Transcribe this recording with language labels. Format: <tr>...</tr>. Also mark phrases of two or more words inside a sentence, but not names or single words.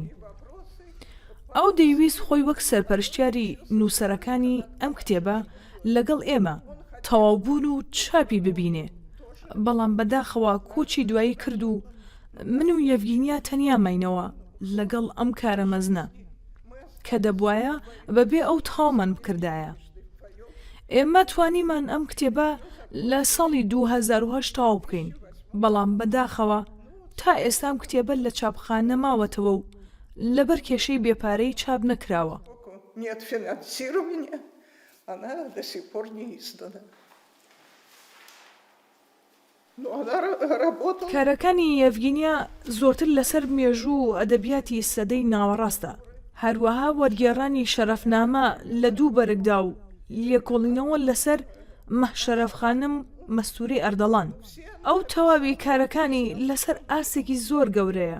<ckb>ئەو دەیویست خۆی وەک سەرپەرشتیاری نووسەرەکانی ئەم کتێبە لەگەڵ ئێمە تەواوبوون و چاپی ببینێ، بەڵام بەداخەوە کۆچی دوایی کرد و من و یەڤگینیا تەنیا ماینەوە لەگەڵ ئەم کارە مەزنە کە دەبوایە بەبێ ئەو تاومان بکردایە. ئێمە توانیمان ئەم کتێبە لە ساڵی 2008 تەواو بکەین، بەڵام بەداخەوە تا ئێستام کتێبە لە چاپخانە ماوەتەوە و لەبەر کێشەی بێپارەی چاپ نەکراوە.</ckb> <ru>Нет финансирования, она до сих пор не издана. Но она работала.</ru> <ckb>کارەکانی یەڤگینیا زۆرتر لەسەر مێژوو و ئەدەبیاتی سەدەی ناوەڕاستە، هەروەها وەرگێڕانی شەرەفنامە لە دوو بەرگدا و لێکۆڵینەوە لەسەر مەحشەرەفخانم مەستوری ئەردەڵان. ئەو تەواوی کارەکانی لەسەر ئاسێکی زۆر گەورەیە.</ckb>